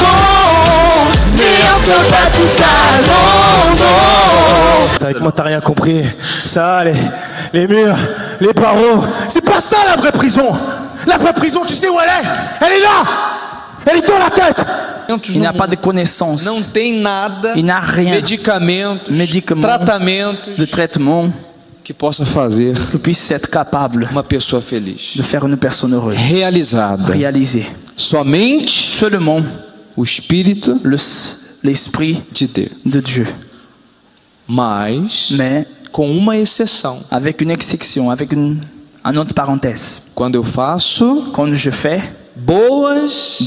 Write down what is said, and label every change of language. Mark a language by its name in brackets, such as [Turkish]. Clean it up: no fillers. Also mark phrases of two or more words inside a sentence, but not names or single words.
[French] Mais on peut pas tout ça, non, non. Avec moi t'as rien compris. Ça, les murs, les barreaux, c'est pas ça la vraie prison. La vraie prison, tu sais où elle est? Elle est là. Elle est dans la tête. Il n'a pas de connaissances. [Portuguese] Não tem nada, [French] Il n'a rien [Portuguese] medicamentos, tratamentos [French] de traitement [Portuguese] que possa fazer [French] qui puisse être capable [Portuguese] uma pessoa feliz, [French] de faire une personne heureuse. [Portuguese] realizada. [French] Réaliser [Portuguese] Somente [French] seulement [Portuguese] o Espírito [French] l'esprit [Portuguese] de Deus. [French] de Dieu. [Portuguese] Mas, [French] Mais [Portuguese] com uma exceção. [French] avec une exception, avec une autre parenthèse. [Portuguese] Quando eu faço [French] Quand je fais [Portuguese] boas